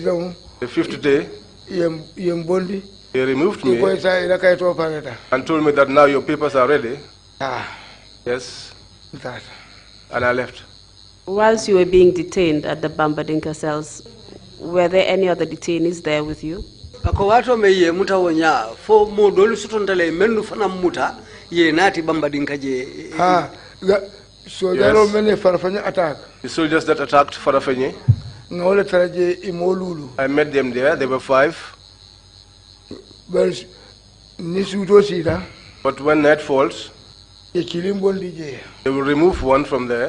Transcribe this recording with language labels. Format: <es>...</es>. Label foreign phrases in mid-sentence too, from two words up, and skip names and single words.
<en>The 5th day, they removed me and told me that now your papers are ready. Yes. And I left. Whilst you were being detained at the Bambadinka cells, were there any other detainees there with you?</en> <man>Ako me ye muta wonya fo mo dolu sutontale mendu fana muta ye nati Bambadinka je.</man> <en>So there are many Farafenye attack. The soldiers that attacked Farafenye. I met them there. There were 5. But when night falls, they will remove one from there.</en>